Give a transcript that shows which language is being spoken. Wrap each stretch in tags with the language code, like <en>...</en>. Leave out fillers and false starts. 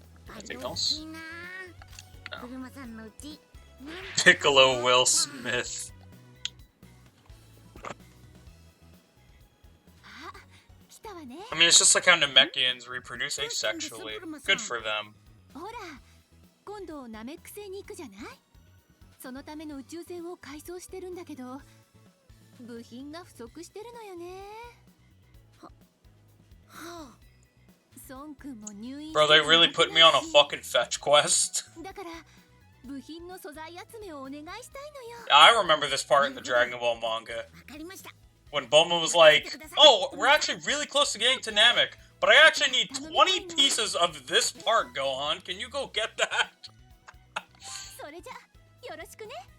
<en>Anything else? No. Piccolo Will Smith. I mean, it's just like how Namekians reproduce asexually. Good for them.</en> <ja>ほら、今度ナメック星に行くじゃない？そのための宇宙船を改装してるんだけど、部品が不足してるのよね。孫君も入院。</ja> <en>Bro, they really put me on a fucking fetch quest.</en> <ja>だから部品の素材集めをお願いしたいのよ。</ja> <en>I remember this part in the Dragon Ball manga. When Bulma was like, oh, we're actually really close to getting to Namek, but I actually need 20 pieces of this part, Gohan. Can you go get that?</en> <ja>それじゃ、よろしくね。</ja>